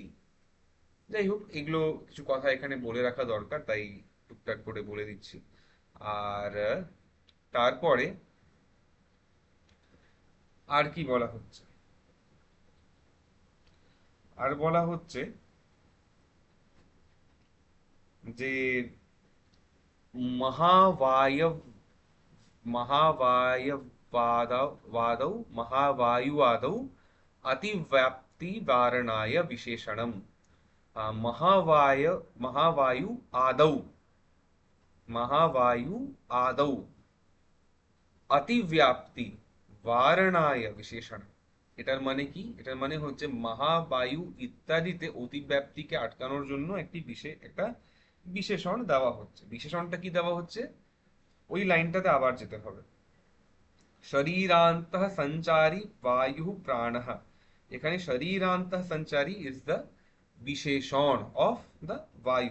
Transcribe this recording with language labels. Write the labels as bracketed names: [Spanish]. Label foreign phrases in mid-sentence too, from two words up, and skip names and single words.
[Bangla] যাই হোক, এগুলো কিছু কথা এখানে বলে রাখা দরকার, তাই টুকটাক করে বলে দিচ্ছি। আর তারপরে আর কি বলা হচ্ছে, আর বলা হচ্ছে যে [Sanskrit] महावायव महावायवादौ महावायुवादौ अतिव्याप्ति वारणाय विशेषणम। महावायु आदौ, महावायु आदौ अतिव्याप्ति वारणाय विशेषण। [Bangla] এটার মানে কি? এটার মানে হচ্ছে মহাবায়ু ইত্যাদিতে অতিব্যাপ্তিকে আটকানোর জন্য একটা বিশেষণ দেওয়া হচ্ছে। বিশেষণটা কি দেওয়া হচ্ছে, ওই লাইনটাতে আবার যেতে হবে। [Sanskrit] শরীরান্তঃ সঞ্চারী বায়ু প্রাণঃ, এখানে শরীরান্তঃ সঞ্চারী [English] is the [Sanskrit] বিশেষণ [English] of the [Sanskrit] বায়ু।